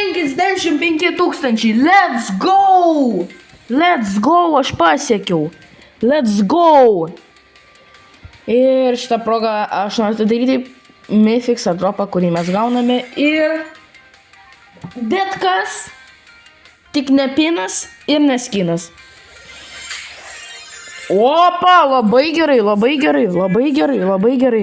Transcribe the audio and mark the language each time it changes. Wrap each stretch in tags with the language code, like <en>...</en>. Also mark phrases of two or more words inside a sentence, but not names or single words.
<en>$55 000. Let's go! Let's go,</en> <lt>aš pasiekiau.</lt> <en>Let's go!</en> <lt>Ir šitą progą aš noriu atidaryti Mythicą dropą, kurį mes gauname. Ir... Bet kas? Tik ne pinas ir neskinas. Opa, labai gerai, labai gerai, labai gerai, labai gerai.</lt>